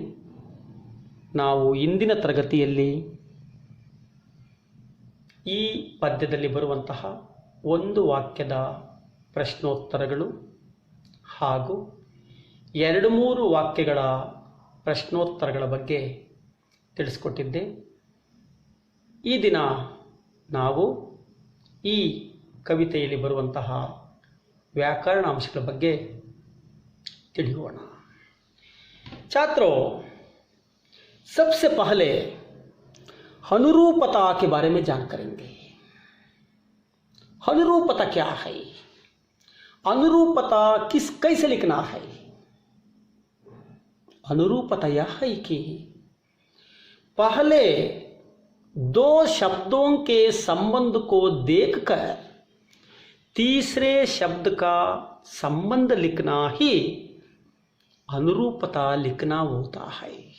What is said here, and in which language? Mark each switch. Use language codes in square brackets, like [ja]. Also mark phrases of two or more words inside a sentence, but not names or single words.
[kn] ನಾವು ಇಂದಿನ ತರಗತಿಯಲ್ಲಿ ಈ ಪದ್ಯದಲ್ಲಿ ಬರುವಂತಹ ಒಂದು ವಾಕ್ಯದ ಪ್ರಶ್ನೋತ್ತರಗಳು ಹಾಗೂ 2-3 ವಾಕ್ಯಗಳ ಪ್ರಶ್ನೋತ್ತರಗಳ ಬಗ್ಗೆ ತಿಳಿಸ್ಕೊಟ್ಟಿದ್ದೆ. ಈ ದಿನ ನಾವು ಈ ಕವಿತೆಯಲ್ಲಿ ಬರುವಂತಹ ವ್ಯಾಕರಣ ಅಂಶಗಳ ಬಗ್ಗೆ ತಿಳಿಯೋಣ. [hi] छात्रों, सबसे पहले अनुरूपता के बारे में जान करेंगे. अनुरूपता क्या है? अनुरूपता कैसे लिखना है? अनुरूपता यह है कि पहले 2 शब्दों के संबंध को देखकर तीसरे शब्द का संबंध लिखना ही अनुरूपता लिखना होता है.